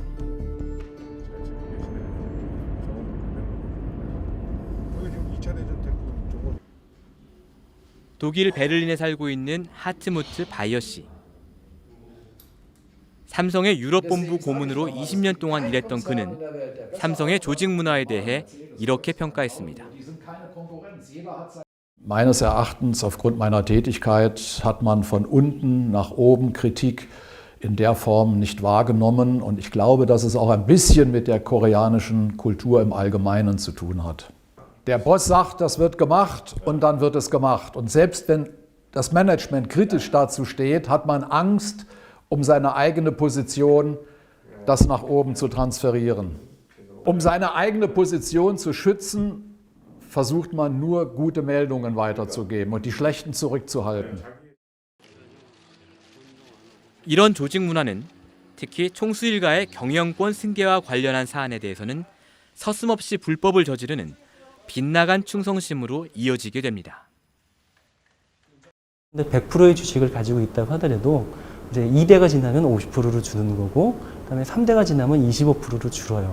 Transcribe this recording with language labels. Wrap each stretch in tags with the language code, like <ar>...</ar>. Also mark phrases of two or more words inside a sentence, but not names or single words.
<ko>독일 베를린에 살고 있는 하트무트 바이어 씨. 삼성의 유럽본부 고문으로 20년 동안 일했던 그는 삼성의 조직 문화에 대해 이렇게 평가했습니다.</ko> <de>Meines Erachtens aufgrund meiner Tätigkeit hat man von unten nach oben Kritik in der Form nicht wahrgenommen und ich glaube, dass es auch ein bisschen mit der koreanischen Kultur im Allgemeinen zu tun hat. Der Boss sagt, das wird gemacht und dann wird es gemacht. Und selbst wenn das Management kritisch dazu steht, hat man Angst, um seine eigene Position, das nach oben zu transferieren. Um seine eigene Position zu schützen, versucht man nur gute Meldungen weiterzugeben und die schlechten zurückzuhalten.</de> <ko>이런 조직 문화는 특히 총수 일가의 경영권 승계와 관련한 사안에 대해서는 서슴없이 불법을 저지르는 빗나간 충성심으로 이어지게 됩니다. 근데 100%의 주식을 가지고 있다고 하더라도 이제 2대가 지나면 50%를 주는 거고, 그다음에 3대가 지나면 25%로 줄어요.</ko>